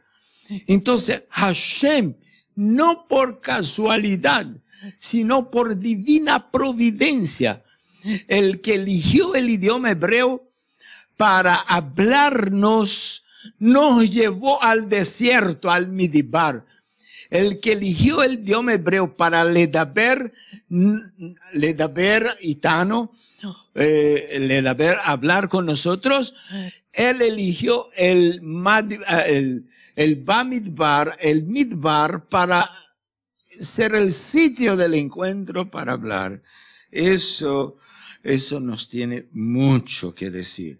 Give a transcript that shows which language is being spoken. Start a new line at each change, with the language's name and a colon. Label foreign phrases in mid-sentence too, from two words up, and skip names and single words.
Spanish: Entonces, Hashem, no por casualidad, sino por divina providencia, el que eligió el idioma hebreo para hablarnos, nos llevó al desierto, al Midbar. El que eligió el idioma hebreo para
Hebrew: לדבר איתנו, לדבר,
Spanish: hablar con nosotros, él eligió el Bamidbar, el Midbar, para ser el sitio del encuentro para hablar. Eso nos tiene mucho que decir.